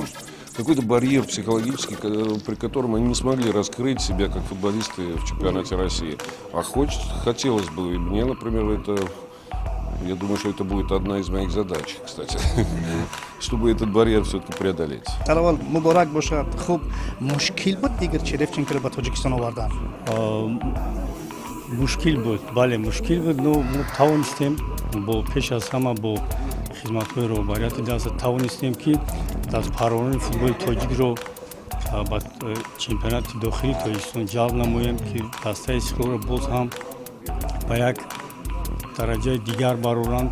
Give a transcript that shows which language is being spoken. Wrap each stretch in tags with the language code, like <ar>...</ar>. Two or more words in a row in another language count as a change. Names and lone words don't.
<ru>Какой-то барьер психологический, при котором они не смогли раскрыть себя как футболисты в чемпионате России. А хотелось бы, и мне, например, я думаю, что это будет одна из моих задач, кстати, чтобы этот барьер все-таки преодолеть.</ru> <tg>Таравал, мубарак бошад. Хуб, мушкил буд Игорь Черевченко ба Таджикистан овардан? Мушкил буд, бале мушкил буд,</tg> <ru>но мы</ru> <tg>тавонистем, бо пеш аз ҳама бо хизматҳои роҳбарияти даста тавонистем ки дастпарони футболи тоҷикро ба чемпионати дохили Тоҷикистон ҷалб намоем, ки дастаи Истиқлолро боз ҳам ба як дараҷаи дигар бароранд.</tg>